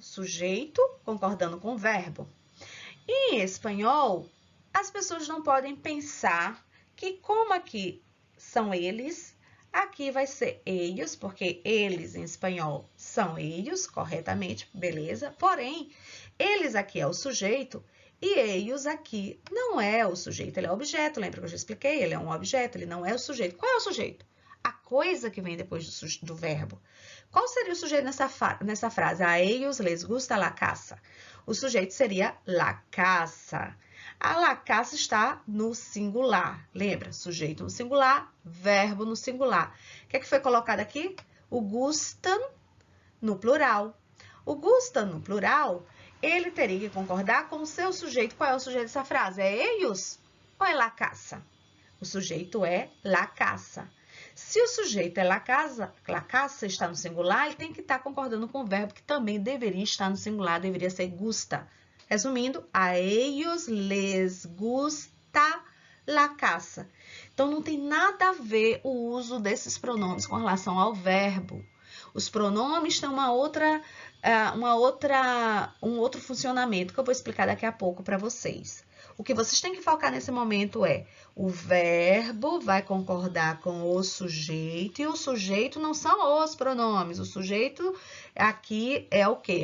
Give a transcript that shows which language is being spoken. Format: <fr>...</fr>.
<pt>Sujeito concordando com o verbo. Em espanhol, as pessoas não podem pensar que como aqui são eles, aqui vai ser ellos, porque eles em espanhol são ellos, corretamente, beleza? Porém, eles aqui é o sujeito e ellos aqui não é o sujeito, ele é o objeto. Lembra que eu já expliquei? Ele é um objeto, ele não é o sujeito. Qual é o sujeito? A coisa que vem depois do verbo. Qual seria o sujeito nessa frase?</pt> <es>A ellos les gusta la casa.</es> <pt>O sujeito seria la casa. A la casa está no singular. Lembra? Sujeito no singular, verbo no singular. O que é que foi colocado aqui? O gustam no plural. O gusta, no plural, ele teria que concordar com o seu sujeito. Qual é o sujeito dessa frase? É ellos ou é la casa? O sujeito é la casa. Se o sujeito é la casa está no singular, ele tem que estar concordando com o verbo que também deveria estar no singular, deveria ser gusta.</pt> <es>Resumindo, a ellos les gusta la casa.</es> <pt>Então, não tem nada a ver o uso desses pronomes com relação ao verbo. Os pronomes têm um outro funcionamento que eu vou explicar daqui a pouco para vocês. O que vocês têm que focar nesse momento é o verbo vai concordar com o sujeito e o sujeito não são os pronomes. O sujeito aqui é o quê?</pt>